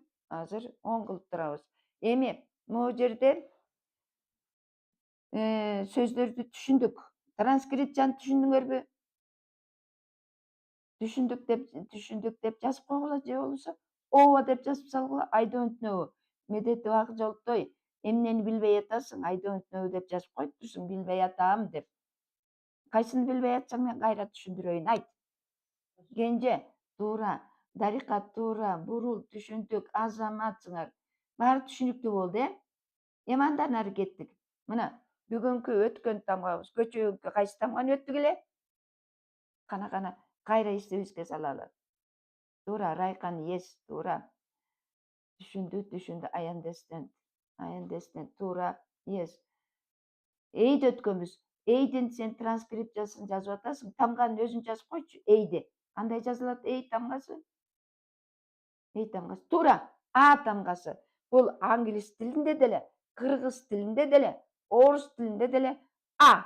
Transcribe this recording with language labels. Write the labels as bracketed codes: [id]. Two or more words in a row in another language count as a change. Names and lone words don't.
[ky] Азыр 10 кылып турабыз. Эми могу жерде сөздөрдү түшүндүк. Транскрипцияны түшүндүңөрбү? Түшүндүк деп жазып койгула, же болбосо ооба деп жазып салгыла. [en] I don't know. [ky] Медетип Ак Жолтой, эмнени билбей атасың? [en] I don't know [ky] деп жазып коюп турсуң, билбей атам деп. Кайсыны билбей атсаң мен кайра түшүндүрөйүн, айт. Кенже туура, Дарика туура, Бурул түшүндүк, Азаматсыңар. Баары түшүнүктүү болду, Эми андан ары кеттик. Мына бүгүнкү өткөн тамгабыз, көчөгүнкү кайсы тамганы өттүк эле? Кана, кайра эсибизге салалы. Туура, Райкан yes, туура. Түшүндү. [en] I understand. [ky] Туура, yes. Эйди өткөнбүз. Эйдин сен транскрипциясын жазып атасың. Тамганын өзүн жазып койчу, эйди. Кандай жазылат эй тамгасы? Эй тамгасы. Туура, А тамгасы. Бул англис тилинде деле, кыргыз тилинде деле, орус тилинде деле А.